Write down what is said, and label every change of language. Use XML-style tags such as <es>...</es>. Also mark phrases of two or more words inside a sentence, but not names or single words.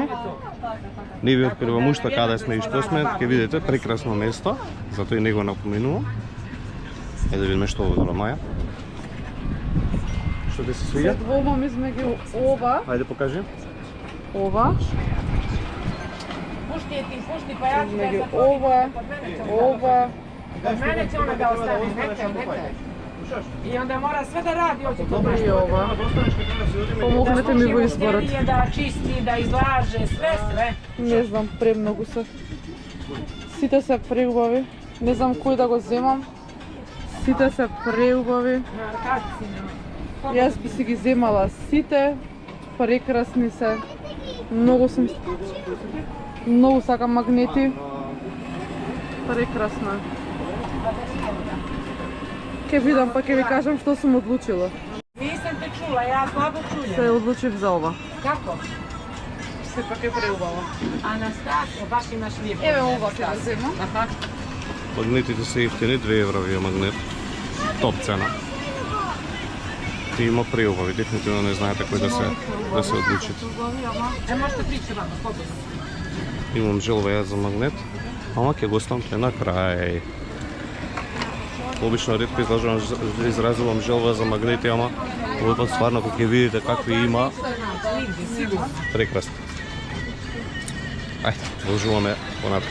<mk>Не ви откривам уште каде сме и што сме, ќе видите прекрасно место, затоа и не го напоменувам. Е да видиме што одбра Маја. Што ти се свиѓа? Се двомам измеѓу ова. Ајде покажи. Ова. Пушти, па ја Измеѓу ова.</mk> <bs>Kod mene će ona da ostane, neke. I onda mora sve da radi ovdje kod mene.</bs> <mk>И ова. Помогнете ми во изборот.</mk> <bs>Da čisti, da izlaže, sve.</bs> <mk>Не знам, премногу се. Сите се преубави. Не знам кој да го земам. Сите се преубави. Јас би си ги земала сите. Прекрасни се. Многу сакам магнети. Прекрасно е. Ке видам, па ке ви кажам што сум одлучила.</mk> <bs>Nisam te čula, ja slabo čujem.</bs> <mk>Се одлучив за ова.</mk> <bs>Kako?</bs> <mk>Сепак е преубаво.</mk> <bs>Anastasija, baš imaš lijepo.</bs> <mk>Еве ова ќе го земам. Магнетите се ефтини, 2 евра вие магнет. Топ цена. Ти има преубави, дефинитивно не знаете кој да се одлучите.</mk> <bs>Možete prići vama, slobodno.</bs> <mk>Имам желба јас за магнет, ама ќе го оставам на крај. Обично ретко изразувам желба за магнети, ама овој пат стварно кога ќе видите какви има, прекрасно. Ајде, продолжуваме понатака.</mk>